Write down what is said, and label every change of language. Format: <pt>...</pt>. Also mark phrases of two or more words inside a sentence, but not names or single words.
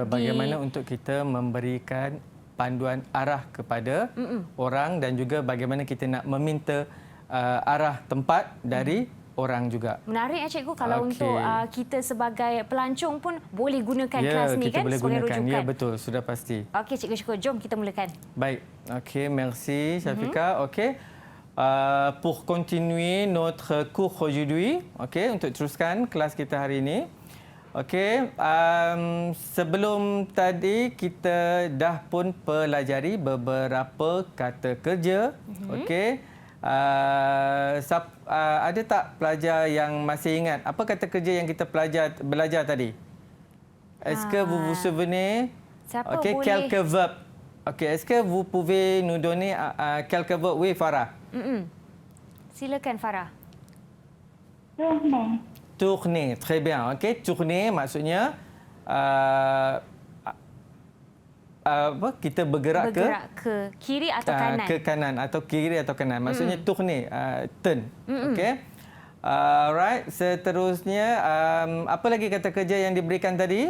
<ms>bagaimana untuk kita memberikan panduan arah kepada orang dan juga bagaimana kita nak meminta arah tempat dari orang juga. Menarik ya Cikgu kalau untuk kita sebagai pelancong pun boleh gunakan kelas ni kan sebagai rujukan. Ya, betul, sudah pasti. Okey Cikgu Syukur, jom kita mulakan. Baik. Okey, merci Syafiqah. Okey.</ms> <fr>Pour continuer notre cours aujourd'hui,</fr> <ms>okey, untuk teruskan kelas kita hari ini. Okey, sebelum tadi kita dah pun pelajari beberapa kata kerja. Okey. Ada tak pelajar yang masih ingat apa kata kerja yang kita belajar tadi?</ms> <fr>Est-ce que vous vous souvenez? Okey, quelques verbes. Okey, est-ce que vous pouvez nous donner quelques verbes? Oui, Farah.</fr> <ms>Silakan Farah.</ms> <fr>Tourner.</fr> <ms>Tourner,</ms> <fr>très bien.</fr> <ms>Okey, tourner maksudnya kita bergerak ke kiri atau kanan. Ke kanan atau kiri atau kanan. Maksudnya tourner, turn. Okey. Alright, seterusnya apa lagi kata kerja yang diberikan tadi?</ms>